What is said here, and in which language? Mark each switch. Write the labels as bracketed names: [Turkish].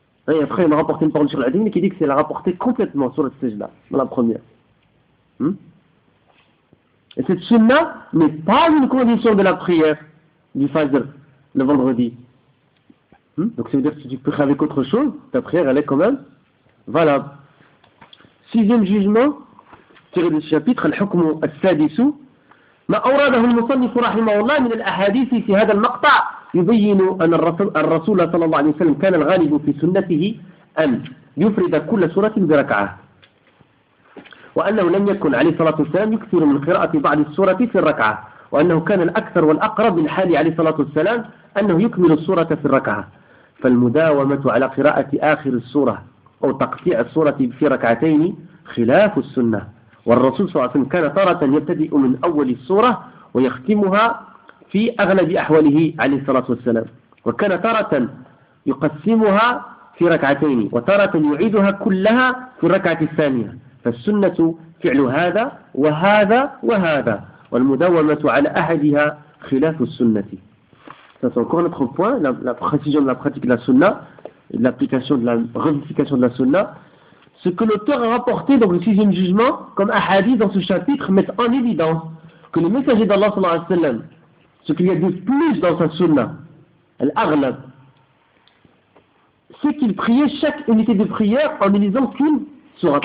[French] Et après, il m'a rapporté une parole sur la dîme qui dit que c'est la rapporter complètement sur al-sijda, dans la première. Et cette sunna n'est pas une condition de la prière du Fajr le vendredi. Donc ça veut dire que si tu pries avec autre chose, ta prière elle est quand même valable. Sixième jugement, tiré du chapitre, [Arabic] al-hukmu al-sadisu, ما أوراده المصنف رحمه الله من الأحاديث في هذا المقطع يبين أن الرسول صلى الله عليه وسلم كان الغالب في سنته أن يفرد كل سورة بركعة وأنه لم يكن عليه الصلاة والسلام يكثر من قراءة بعض السورة في الركعة وأنه كان الأكثر والأقرب من حال عليه الصلاة والسلام أنه يكمل السورة في الركعة فالمداومة على قراءة آخر السورة أو تقطيع السورة في ركعتين خلاف السنة والرسول صلى الله عليه وسلم كان طارة يبتدئ من أول السورة ويختمها في أغلب أحواله عليه الصلاة والسلام وكان طارة يقسمها في ركعتين وطارة يعيدها كلها في الركعة الثانية فالسنة فعل هذا وهذا وهذا والمداومة على أحدها خلاف السنة. [French] C'est encore notre point, la précision de la pratique de la sunna, l'application de la ramification de la sunna. Ce que l'auteur a rapporté dans le sixième jugement, comme ahadith dans ce chapitre, met en évidence que le messager d'Allah, sallallahu alayhi wa sallam, ce qu'il y a de plus dans sa sunnah, l'aghlab, c'est qu'il priait chaque unité de prière en ne lisant qu'une sourate.